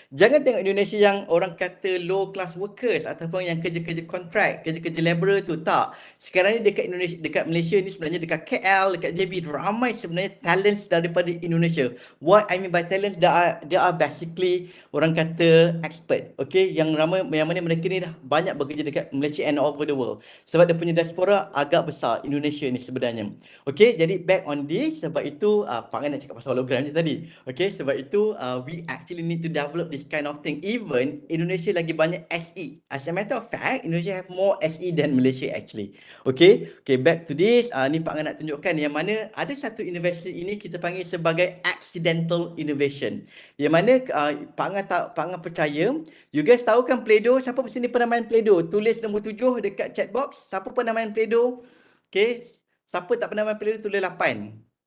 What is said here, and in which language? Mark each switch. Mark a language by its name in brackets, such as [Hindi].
[Malay] Jangan tengok Indonesia yang orang kata [English] low class workers [Malay] ataupun yang kerja-kerja kontrak, kerja-kerja laborer tu, tak. Sekarang ni dekat Indonesia, dekat Malaysia ni sebenarnya, dekat KL, dekat JB, ramai sebenarnya talents daripada Indonesia. [English] What I mean by talents, they are basically [Malay] orang kata [English] expert. [Malay] Okay, yang ramai, yang mana mereka ni dah banyak bekerja dekat Malaysia [English] and all over the world. [Malay] Sebab dia punya diaspora agak besar Indonesia ni sebenarnya. Okay, jadi [English] back on this, [Malay] sebab itu Pak Angah nak cakap pasal hologram je tadi. [English] Okay, [Malay] sebab itu [English] we actually need to develop this kind of thing. Even Indonesia [Malay] lagi banyak [English] SE. As a matter of fact, Indonesia have more SE than Malaysia actually. Okay, back to this. [Malay] Ni Pak Angah nak tunjukkan yang mana ada satu innovation ini kita panggil sebagai accidental innovation. Yang mana Pak Angah percaya, [English] you guys [Malay] tahu kan Play-Doh? Siapa sini pernah main Play-Doh? Tulis nombor 7 dekat chat box. Siapa pernah main Play-Doh? Okay, siapa tak pernah main Play-Doh tulis 8.